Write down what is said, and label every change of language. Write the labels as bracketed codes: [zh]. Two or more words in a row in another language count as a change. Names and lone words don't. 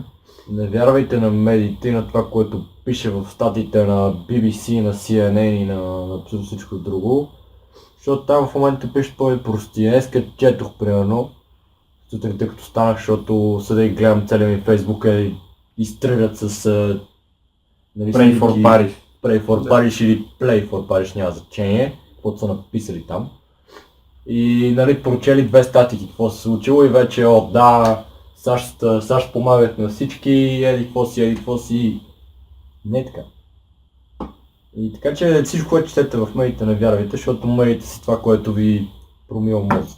[bg] Не вярвайте на медиите и на това, което пише в статиите на BBC, на CNN и на абсолютно всичко друго. Защото там в момента пишат по-прости. Днеска четох, примерно, сутринта като станах, защото седя и гледам целия ми Фейсбук и изстрелят с... нали, [en] Pray for [bg] снимки, [en] Paris. Pray for Paris или Play for Paris, [bg] няма значение, каквото са написали там. И нали, прочели две статики, какво се случило и вече, да, САЩ помагат на всички, еди какво си. Не е така. И така че всичко, което четете в медиите, не вярвайте, защото медиите си това, което ви промива мозък.